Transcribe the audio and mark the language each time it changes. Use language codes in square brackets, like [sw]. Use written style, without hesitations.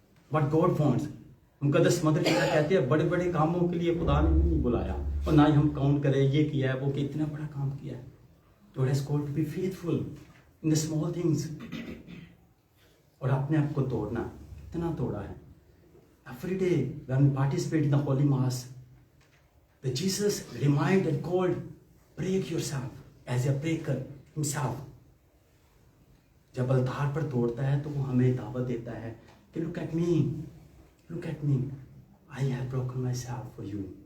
[en] What God wants. [hi] मुकद्दस mother Teresa कहते हैं, बड़े बड़े कामों के लिए खुदा ने नहीं बुलाया, और ना ही हम काउंट करें ये किया है वो कि इतना बड़ा काम किया है. [en] God has called to be faithful in the small things. [hi] और अपने आप को तोड़ना, कितना तोड़ा है. [en] Every day when we participate in the Holy Mass, the Jesus remind and called, break yourself as a breaker himself. [hi] जब अलतार पर तोड़ता है तो वो हमें दावत देता है कि [en] look at me, I have broken myself for you.